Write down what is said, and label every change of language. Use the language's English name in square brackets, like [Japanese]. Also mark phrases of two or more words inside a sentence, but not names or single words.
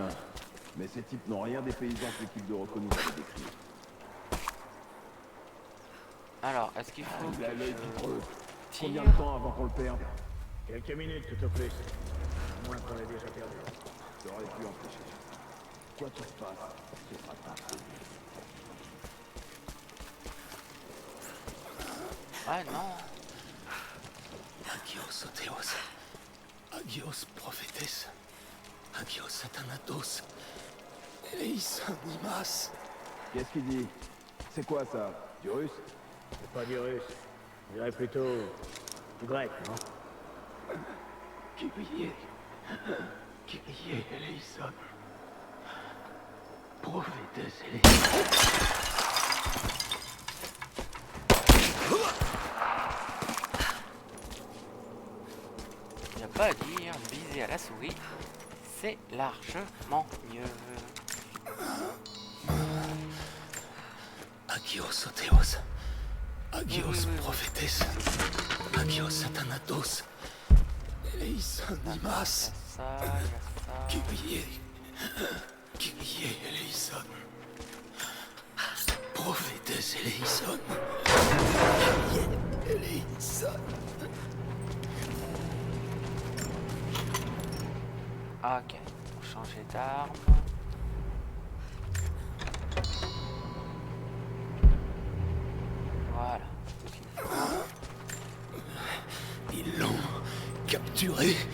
[French] Mais ces types n'ont rien des paysans que l'équipe de Rocco nous avait décrit. Alors, est-ce qu'il faut Il a que l'œil je vitreux. tire? Combien de temps avant qu'on le perde? Quelques minutes tout au plus. À moins qu'on ait déjà perdu. T'aurais pu empêcher. Quoi qu'il se passe, ce sera ta faute. Ah non. [Greek] Άγιος ο Θεός. Άγιος Προφήτες. Άγιος Σατανάτος. Ελέησον ημάς. [French] Qu'est-ce qu'il dit? C'est quoi ça? Du russe? C'est pas du russe. Je dirais plutôt du grec, non? [Greek] Κύριε. Κύριε ελέησον. Προφήτες ελέησον. [French] Il n'y a pas à dire, viser à la souris, c'est largement mieux. [Greek] Άγιος ο Θεός. Άγιος Προφήτες. Άγιος Σατανάτος. Ελέησον ημάς. [French] Il y a ça. [Greek] Κύριε. Κύριε ελέησον. Προφήτες ελέησον. Κύριε ελέησον. [French] Ok, pour changer d'arme. Voilà. ce qu'il faut. Ils l'ont capturé.